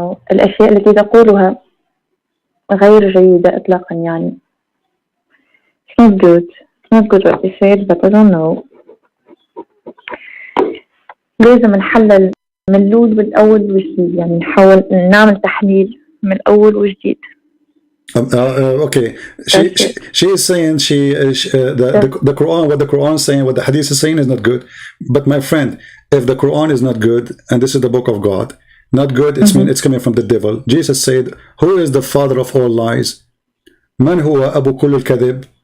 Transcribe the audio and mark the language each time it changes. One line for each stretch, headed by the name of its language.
Arabic: الأشياء التي تقولها غير جيدة إطلاقا يعني.
English: It's not good. It's not good what they said, but I don't know.
Arabic: لازم نحلل من الأول والأول وجديد، يعني نحاول نعمل تحليل من الأول وجديد.
English: Okay, she is saying the Quran, what the Quran is saying, what the Hadith is saying is not good. But my friend, if the Quran is not good, and this is the book of God, not good, it's coming from the devil. Jesus said, "Who is the father of all lies?
Arabic: Man huwa abu kull al-kadhib?